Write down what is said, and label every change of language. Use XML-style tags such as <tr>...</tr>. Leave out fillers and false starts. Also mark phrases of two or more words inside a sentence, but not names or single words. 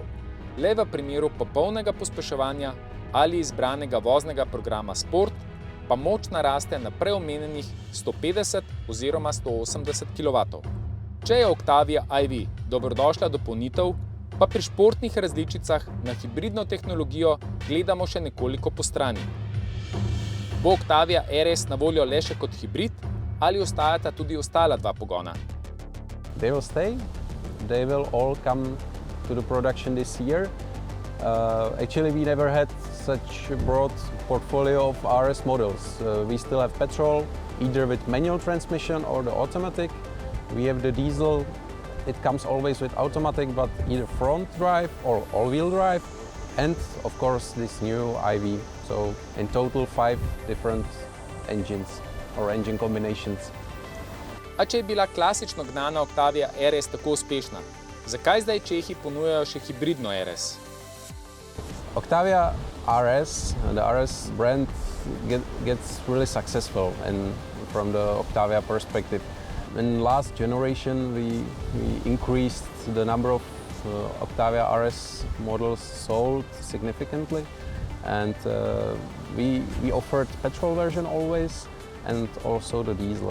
<sl>Le v primeru popolnega pospeševanja ali izbranega voznega programa Sport pa moč naraste na preomenjenih 150 oziroma 180 kW. Če je Octavia iV dobrodošla dopolnitev, pa pri športnih različicah na hibridno tehnologijo gledamo še nekoliko postrani. Bo Octavia RS na voljo le še kot hibrid ali ostajata tudi ostala dva pogona?</sl> <en>They will stay. They will all come to the production this year. Actually, we never had such a broad portfolio of RS models. We still have petrol, either with manual transmission or the automatic. We have the diesel. It comes always with automatic, but either front drive or all-wheel drive. And of course, this new iV. So in total, 5 different engines or engine combinations.</en> <sl>A če je bila klasično gnana Octavia RS tako uspešna, zakaj zdaj Čehi ponujajo še hibridno RS?</sl> <en>Octavia RS, the RS brand gets really successful and from the Octavia perspective. In last generation we increased the number of Octavia RS models sold significantly, and we offered petrol version always, and also the diesel.</en>